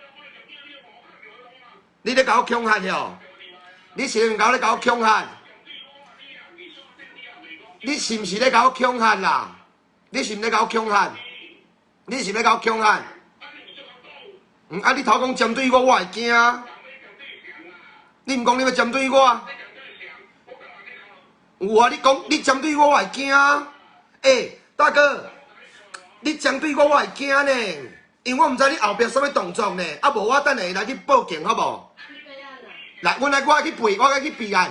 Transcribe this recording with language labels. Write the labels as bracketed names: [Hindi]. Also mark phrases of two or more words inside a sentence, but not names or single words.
[Min Nan Chinese] 你咧甲我强悍哟？你是毋是咧甲我强悍？你是毋是咧甲我强悍啦？你是毋是咧甲我强悍？你是毋是咧甲我强悍？啊，你头讲针对我，我会惊。你毋讲你要针对我？有啊，你讲你针对我，我会惊。大哥，你针对我，我会惊呢，因为我毋知你后壁什么动作呢。啊，无我等下来去报警，好无？来，我来去备，我来去备案。